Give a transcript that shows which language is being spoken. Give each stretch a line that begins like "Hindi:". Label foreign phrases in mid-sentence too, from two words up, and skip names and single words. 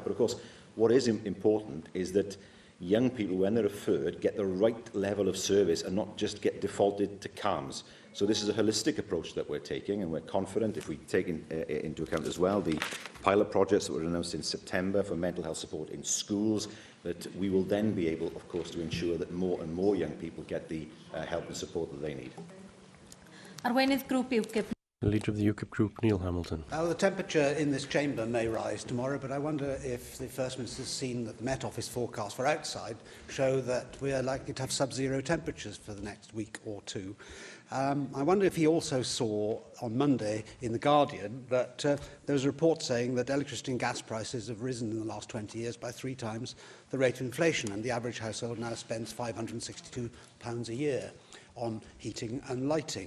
English: But of course, what is important is that young people, when they're referred, get the right level of service and not just get defaulted to CAMS. So this is a holistic approach that we're taking, and we're confident, if we take into account as well the pilot projects that were announced in September for mental health support in schools, that we will then be able, of course, to ensure that more and more young people get the help and support that they need.
Welsh: Arweinydd grŵp UKIP.
English: The Leader of the UKIP Group, Neil Hamilton. Now, the temperature in this chamber may rise tomorrow, but I wonder if the First Minister has seen that the Met Office forecasts for outside show that we are likely to have sub-zero temperatures for the next week or two. I wonder if he also saw on Monday in The Guardian that there was a report saying that electricity and gas prices have risen in the last 20 years by 3 times the rate of inflation, and the average household now spends £562 a year on heating and lighting.